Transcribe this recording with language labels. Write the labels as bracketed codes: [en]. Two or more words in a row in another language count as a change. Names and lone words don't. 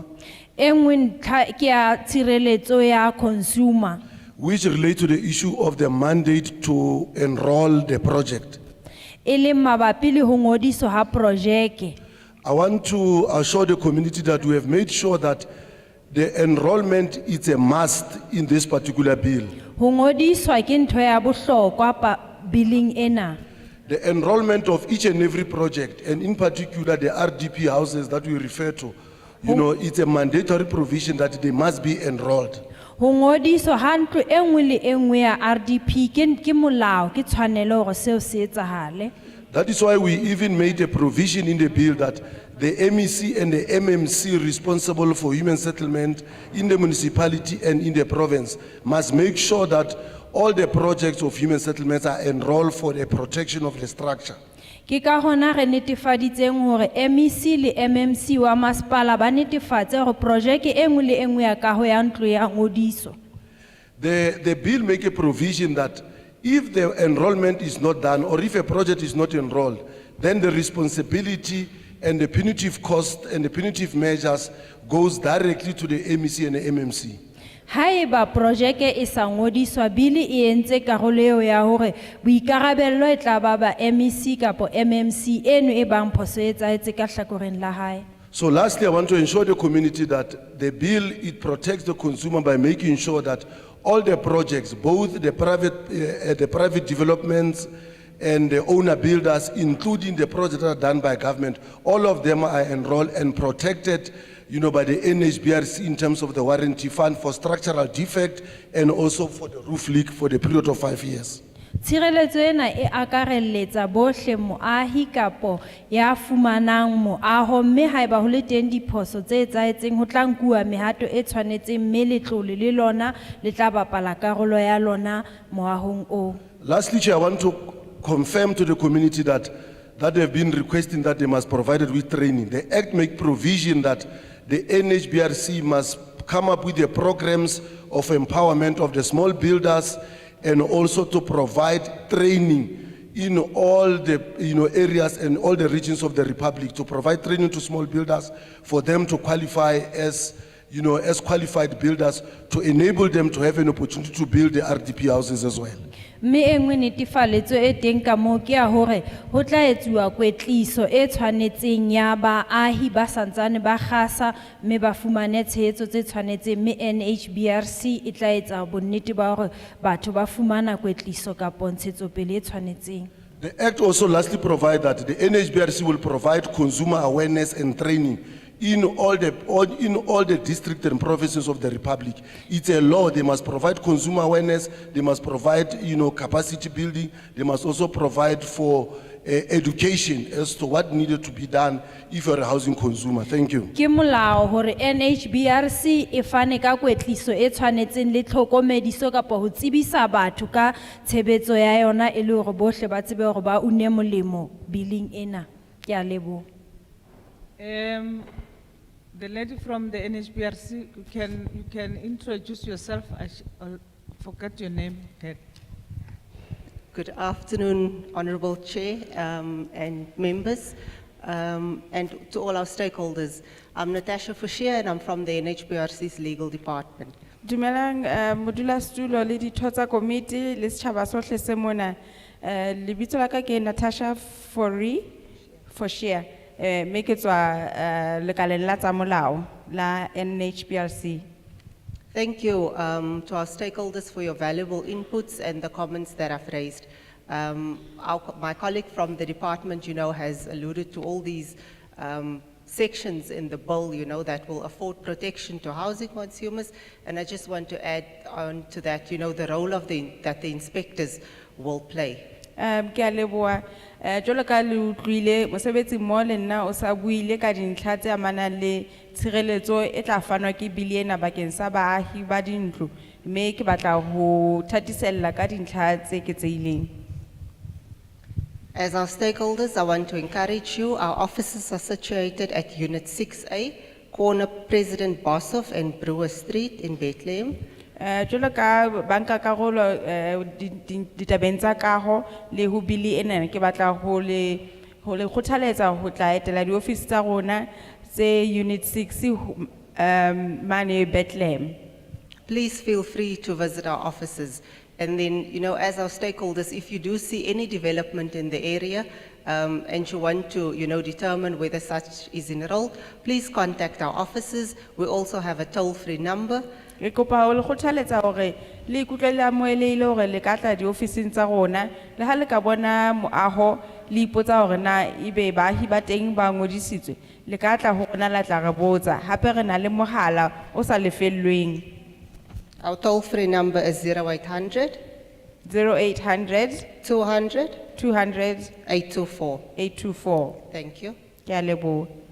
[st] E nngwe ntlha ke ya tshireletso ya consumer. [en] which relate to the issue of the mandate to enroll the project. [st] E leng mabapi le ho ngodiswa ha projeke. [en] I want to assure the community that we have made sure that the enrollment is a must in this particular bill. [st] Ho ngodiswa ke ntho ya bohlokwa billing ena. [en] The enrollment of each and every project, and in particular the RDP houses that we refer to, it's a mandatory provision that they must be enrolled. [st] Ho ngodiswa ha ntlo e nngwe le e nngwe ya RDP ke molao ke tshwanelo hore seo se etsahale. [en] That is why we even made a provision in the bill that the MEC and the MMC responsible for human settlement in the municipality and in the province must make sure that all the projects of human settlements are enrolled for the protection of the structure. [st] Ke ka hona re netefaditseng hore MEC le MMC wa masipala ba netefatse hore projeke e nngwe le e nngwe ya kaho ya ntlo ya ngodiso. [en] The bill make a provision that if the enrollment is not done or if a project is not enrolled, then the responsibility and the punitive cost and the punitive measures goes directly to the MEC and the MMC. [st] Haeba projeke e sa ngodiswa bili e entse karolo eo ya hore boikarabello e tla ba ba MEC kapo MMC eno e bang phoso e etsahetse ka hlakoreng la hae. [en] So lastly, I want to ensure the community that the bill, it protects the consumer by making sure that all the projects, both the private developments and the owner builders, including the projects that are done by government, all of them are enrolled and protected, by the NHBRC in terms of the warranty fund for structural defect and also for the roof leak for the period of 5 years. [st] Tshireletso ena e akareletsa bohle moahi kapo ya fumanang moaho mme haeba ho le teng diphoso tse etsahetseng ho tla nkuwa mehato e tshwanetseng mme letlole le lona le tla bapala karolo ya lona moahong o. [en] Lastly, Chair, I want to confirm to the community that they have been requesting that they must provide it with training. The Act make provision that the NHBRC must come up with the programs of empowerment of the small builders and also to provide training in all the areas and all the regions of the Republic, to provide training to small builders for them to qualify as qualified builders, to enable them to have an opportunity to build the RDP houses as well. [st] Mme e nngwe netefaletso e teng ka moo ke ya hore ho tla etsuwa kwetliso e tshwanetseng ya baahi ba santsane ba kgasa mme ba fumane tshehetso tse tshwanetseng mme NHBRC e tla etsa bonnete ba hore batho ba fumana kwetliso kapo ntshetsopele e tshwanetseng. [en] The Act also lastly provides that the NHBRC will provide consumer awareness and training in all the districts and provinces of the Republic. It's a law. They must provide consumer awareness. They must provide, capacity building. They must also provide for education as to what needed to be done if you're a housing consumer. Thank you. [st] Ke molao hore NHBRC e fane ka kwetliso e tshwanetseng le tlhokomediso kapo ho tsebisa batho ka tshebetso ya yona e le hore bohle ba tsebe hore ba une molemo billing ena. Ke a leboha. [en] The lady from the NHBRC, you can introduce yourself. I forgot your name. Good afternoon, Honorable Chair and members, and to all our stakeholders. I'm Natasha Fashia and I'm from the NHBRC's legal department. [st] Dumelang modulasetulo le ditho tsa komiti le setjhaba sohle se mona. Lebitso la ka ke Natasha for share. Mme ke tswa lekaleng la tsa molao la NHBRC. [en] Thank you to our stakeholders for your valuable inputs and the comments that I've raised. My colleague from the department, has alluded to all these sections in the bill, that will afford protection to housing consumers. And I just want to add on to that, the role of that the inspectors will play. [st] Ke a leboha. Jwalo ka le utlwile mosebetsi mmoho le nna o sa buile ka dintlha tse amanang le tshireletso e tla fanwa ke bili ena bakeng sa baahi ba dintlo, mme ke batla ho thatisella ka dintlha tse eketsehileng. [en] As our stakeholders, I want to encourage you. Our offices are situated at Unit 6A, corner President Boshoff and Brewer Street in Bethlehem. [st] Jwalo ka banka karolo ditabeng tsa kaho le ho bili ena ke batla ho le kgothaletsa ho tla etela di-office tsa rona tse Unit 6 mane Bethlehem. [en] Please feel free to visit our offices. And then, as our stakeholders, if you do see any development in the area and you want to, determine whether such is enrolled, please contact our offices. We also have a toll-free number. [st] Ke kopa ho le kgothaletsa hore le ikutlwe amohelehile hore le ka tla di-officing tsa rona le ha le ka bona moaho le ipotsa hore na ebe baahi ba teng ba ngodisitswe le ka tla ho rona la tla re botsa hape re na le mohala o sa lefellweng. [en] Our toll-free number is 0800 0800 200 200 824. 824. Thank you. [st] Ke a leboha.